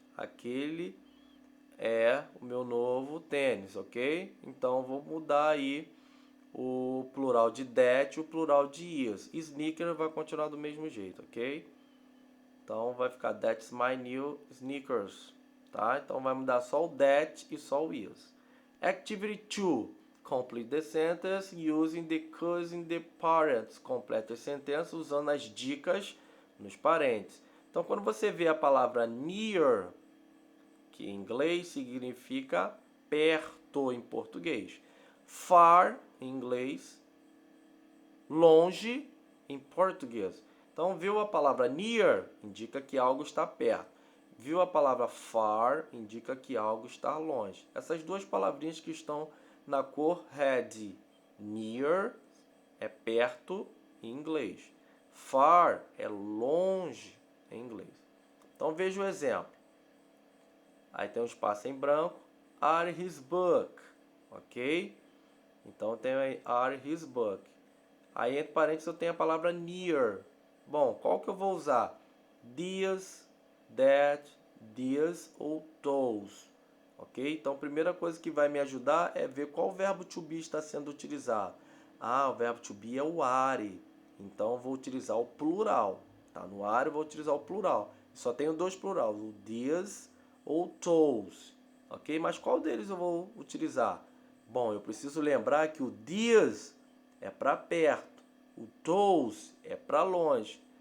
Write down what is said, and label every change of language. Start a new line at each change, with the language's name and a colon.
Portuguese: Aquele é o meu novo tênis, ok? Então, vou mudar aí o plural de that e o plural de is. Sneaker vai continuar do mesmo jeito, ok? Então vai ficar
English: that's my new sneakers,
Portuguese: tá? Então vai mudar só o that e só o is.
English: Activity 2. Complete the sentence using the cause in the parents.
Portuguese: Complete a sentença usando as dicas nos parentes. Então quando você vê a palavra near, que em inglês significa perto em português. Far em inglês, longe em português. Então, viu a palavra near, indica que algo está perto. Viu a palavra far, indica que algo está longe. Essas duas palavrinhas que estão na cor red. Near é perto em inglês. Far é longe em inglês. Então, veja o exemplo. aí tem um espaço em branco,
English: are his book,
Portuguese: ok? Então tem aí
English: are his book.
Portuguese: Aí entre parênteses eu tenho a palavra near. Bom, qual que eu vou usar? These, that, these ou those, ok? Então a primeira coisa que vai me ajudar é ver qual verbo to be está sendo utilizado. Ah, o verbo to be é o are, então eu vou utilizar o plural. Tá no are eu vou utilizar o plural. Só tenho dois plurais, o these ou those, ok? Mas qual deles eu vou utilizar? Bom, eu preciso lembrar que o these é para perto, o those é para longe.